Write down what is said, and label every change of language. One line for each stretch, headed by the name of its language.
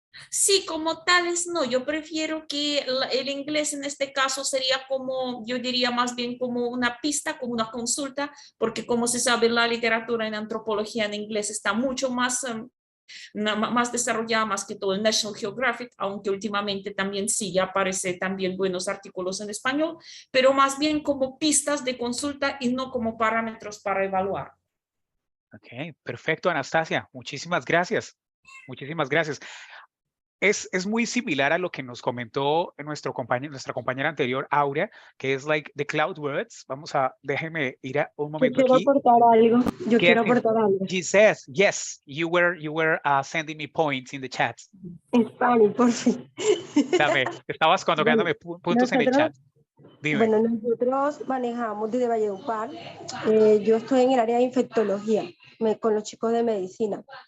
Spanish: Sí, como tales no, yo prefiero que el inglés en este caso sería como, yo diría más bien como una pista, como una consulta, porque como se sabe la literatura en antropología en inglés está mucho más, más desarrollada, más que todo el National Geographic, aunque últimamente también sí ya aparece también buenos artículos en español, pero más bien como pistas de consulta y no como parámetros para evaluar. Ok, perfecto, Anastasia. Muchísimas gracias. Muchísimas gracias. Es muy similar a lo que nos comentó nuestra compañera anterior, Aurea, que es
English: like the cloud words.
Spanish: Déjeme ir un momento quiero aquí. aportar algo. Yo quiero aportar algo.
English: She says, yes, you were sending me points in the chat.
Spanish: En Spanish, por fin. Estabas colocándome puntos en el chat. Dime. Bueno, nosotros manejamos desde Valledupar. Yo estoy en el área de infectología con los chicos de medicina.